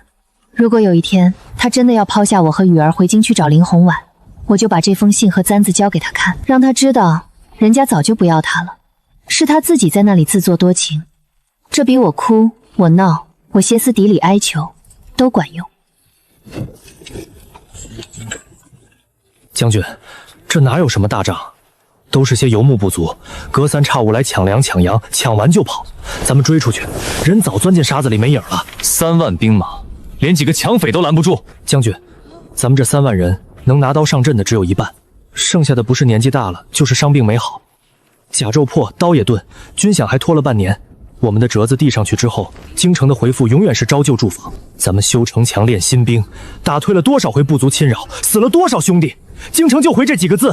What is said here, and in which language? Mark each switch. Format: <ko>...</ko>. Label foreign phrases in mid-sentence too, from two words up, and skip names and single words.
<zh>如果有一天他真的要拋下我和雨兒回京去找林紅婉，我就把這封信和簪子交給他看，讓他知道人家早就不要他了，是他自己在那裡自作多情。這比我哭，我鬧，我歇斯底里哀求都管用。將軍，這哪有什麼大仗，都是些游牧部族，隔三差五來搶糧搶羊，搶完就跑。咱們追出去，人早鑽進沙子裡沒影了。 3萬兵馬，連幾個搶匪都攔不住。將軍，咱們這3萬人能拿刀上陣的只有一半，剩下的不是年紀大了，就是傷病沒好。甲胄破，刀也鈍，軍饷還拖了半年。我們的折子遞上去之後，京城的回复永遠是招救驻防。咱们修城牆練新兵，打退了多少回部族侵擾，死了多少兄弟，京城就回這幾個字。</zh>